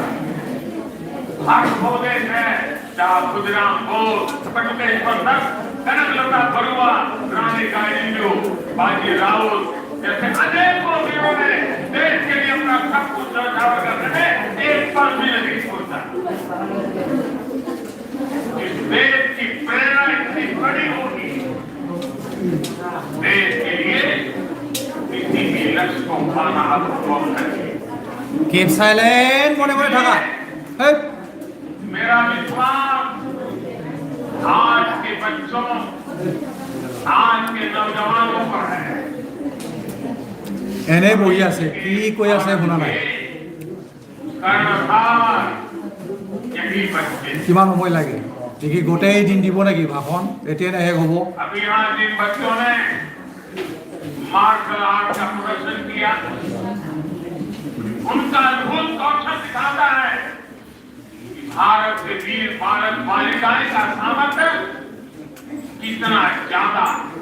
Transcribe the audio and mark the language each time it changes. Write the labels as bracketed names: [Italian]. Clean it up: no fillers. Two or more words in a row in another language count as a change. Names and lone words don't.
[Hindi] भारत वो देश है जहां खुदराम बोस, बटुकेश्वर दत्त, कनकलता बरुआ, रानी गाइडियो, बाजी राउत जैसे अनेकों वीरों ने देश के लिए अपना सब कुछ न्यौछावर करने में एक पल भी नहीं छोड़ा। इस देश की प्रेरणा इतनी बड़ी होगी, देश के लिए अनुभव है। [English] keep silent [Assamese] মনে মনে থাকা এই [Hindi] मेरा विश्वास आज के बच्चों, आज के नौजवानों पर है। [Assamese] এনে বহি আছে কি কৈ আছে শুনা নাই [Hindi] कर्णधार यही बच्चे। [Assamese] কিমান সময় লাগে দেখি গোটেই দিন দিব নেকি ভাষণ এতিয়া শেষ হ'ব [Hindi] अभी यहाँ जिन बच्चों ने मार्शल आर्ट का प्रदर्शन किया, उनका अद्भुत कौशल दिखाता है कि भारत के वीर बालक बालिकाएं का सामर्थ्य कितना ज्यादा है।